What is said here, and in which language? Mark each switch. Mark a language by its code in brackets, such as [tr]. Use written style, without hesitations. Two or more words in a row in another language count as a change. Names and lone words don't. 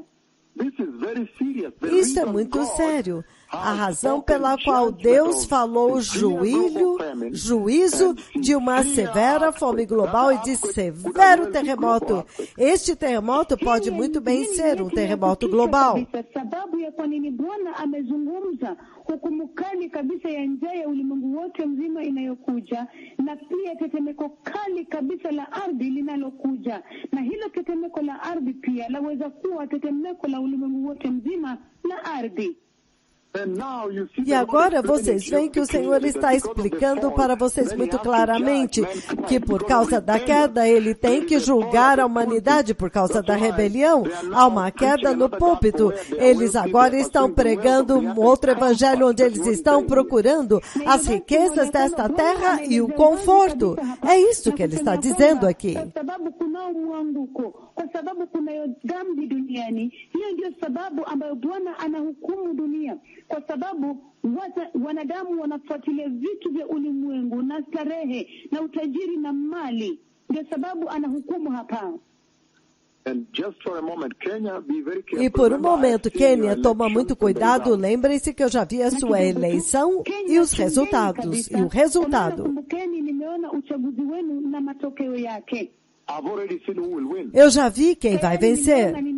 [pt] Isso é muito sério. A razão pela qual Deus falou juízo de uma severa fome global e de severo terremoto. Este terremoto pode muito bem ser um terremoto global. [sw] Hukumu kali kabisa ya njaa ya ulimwengu wote mzima inayokuja, na pia tetemeko kali kabisa la ardhi linalokuja, na hilo tetemeko la ardhi pia laweza kuwa tetemeko la ulimwengu wote mzima la ardhi. [pt] E agora vocês veem que o Senhor está explicando para vocês muito claramente que por causa da queda Ele tem que julgar a humanidade por causa da rebelião. Há uma queda no púlpito. Eles agora estão pregando um outro evangelho onde eles estão procurando as riquezas desta terra e o conforto. É isso que Ele está dizendo aqui. [sw] Kwa sababu kunayo dhambi duniani, hiyo ndio sababu ambayo Bwana anahukumu dunia. Kwa sababu wanadamu wanafuatilia vitu vya ulimwengu na starehe na utajiri na mali. Ndio sababu anahukumu hapa. [pt] E por um momento, Quênia, toma muito cuidado. Lembrem-se que eu já vi a sua eleição e os resultados. E o resultado. Eu já vi quem vai vencer.